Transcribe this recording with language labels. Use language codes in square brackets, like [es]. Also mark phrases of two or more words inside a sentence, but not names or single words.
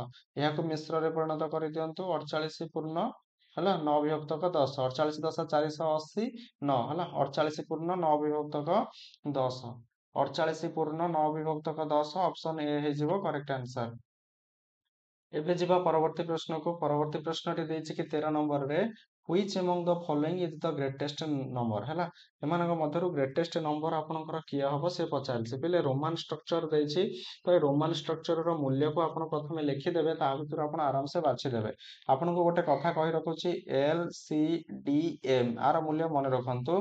[or] ଏହାକୁ ମିଶ୍ରରେ ପରିଣତ କରିଦିଅନ୍ତୁ, 48 ପୂର୍ଣ୍ଣ ହେଲା 9 ବିଭକ୍ତକ 10, 48 10 480 9 ହେଲା, 48 ପୂର୍ଣ୍ଣ 9 ବିଭକ୍ତକ 10, 48 ପୂର୍ଣ୍ଣ 9 ବିଭକ୍ତକ 10 [en] option A [or] ହେଇଯିବ [en] correct answer. [or] ଏବେ ଯିବା ପରବର୍ତ୍ତୀ ପ୍ରଶ୍ନକୁ। ପରବର୍ତ୍ତୀ ପ୍ରଶ୍ନଟି ଦେଇଛି କି 13 ନମ୍ବରରେ, [en] which among the following is the greatest number ହେଲା। [or] ଏମାନଙ୍କ ମଧ୍ୟରୁ [en] greatest number [or] ଆପଣଙ୍କର କିଏ ହବ ସେ ପଚାରିଛି। ପିଲେ [en] Roman structure [or] ଦେଇଛି, ତ ଏ ରୋମାନ ଷ୍ଟ୍ରକ୍ଚରର ମୂଲ୍ୟକୁ ଆପଣ ପ୍ରଥମେ ଲେଖିଦେବେ, ତା ଭିତରୁ ଆପଣ ଆରାମସେ ବାଛିଦେବେ। ଆପଣଙ୍କୁ ଗୋଟେ କଥା କହି ରଖୁଛି, LCDM ଆର ମୂଲ୍ୟ ମନେ ରଖନ୍ତୁ।